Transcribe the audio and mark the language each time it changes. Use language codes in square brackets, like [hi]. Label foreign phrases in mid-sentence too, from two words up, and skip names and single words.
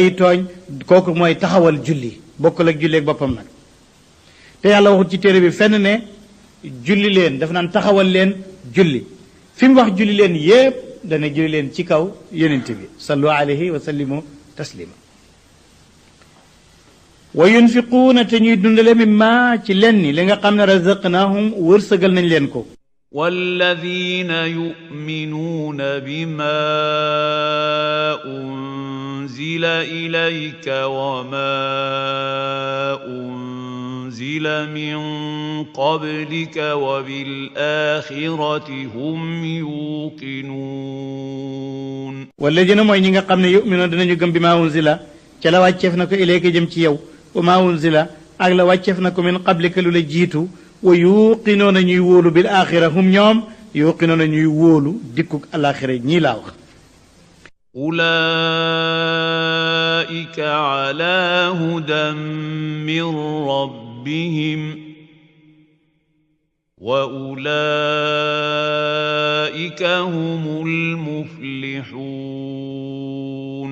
[wo] tooñ kooku mooy taxawal julli bokkul ak julli ak boppam nag te yàlla waxut ci téere bi fenn ne julli leen daf naan taxawal leen julli fi mu wax julli leen yépp dana julli leen ci kaw yonent bi [ar] صلوا عليه وسلموا تسليما وينفقون [wo] te ñuy dundale mimma ci lenn li nga xam ne razaqnahum wërsëgal nañ leen ko [ar] والذين يؤمنون بما أنزل إليك وما أنزل من قبلك وبالآخرة هم يوقنون [wo] والذين mooy ñi nga xam ne yu'minuuna dinañu gëm [ar] بما أنزل [wo] ca la wàcceef na ko ilayka jëm ci yow [ar] وما أنزل [wo] ak la wàcceef na ko [ar] من قبلك [wo] lu la jiitu [ar] ويوقنون [wo] ñuy wóolu [ar] بالآخرة هم [wo] ñoom yuqinoona ñuy wóolu dikkuk alaxira ñii laa wax [ar] أولئك على هدى من ربهم وأولئك هم المفلحون